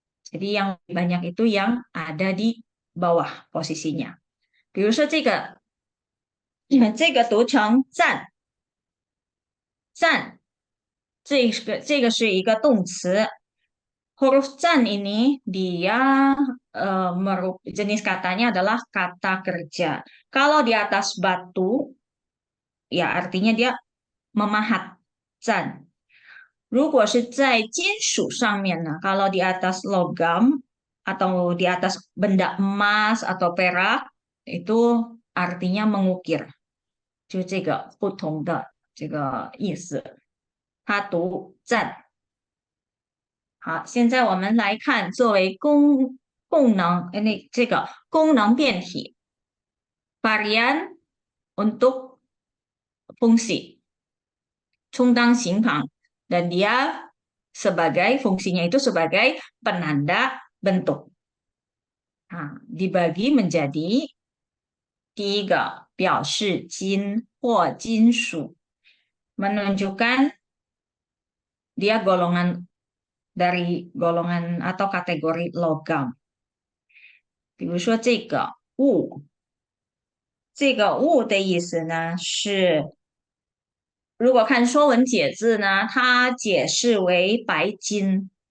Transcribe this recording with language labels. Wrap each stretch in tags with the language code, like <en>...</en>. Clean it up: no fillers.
<id>Jadi yang banyak itu yang ada di bawah posisinya.</id> <zh>比如说这个读成赞，赞，这个是一个动词。</zh> <id>Huruf zan ini dia jenis katanya adalah kata kerja. Kalau di atas batu, ya artinya dia memahat zan.</id> <zh>如果是在金属上面呢，</zh> <id>kalau di atas logam atau di atas benda emas atau perak itu artinya mengukir.</id> <zh>就这个不同的这个意思，它读赞。好，现在我们来看作为功能，这个功能变体</zh> <id>varian untuk fungsi</id> <zh>充当形旁</zh> <id>dan dia sebagai fungsinya itu sebagai penanda bentuk. Nah, dibagi menjadi</id> <zh>第一个表示金或金属，</zh> <id>menunjukkan dia golongan dari golongan atau kategori logam。</id> <zh>比如说这个物，这个物的意思呢是，如果看《说文解字》呢，它解释为白金。</zh>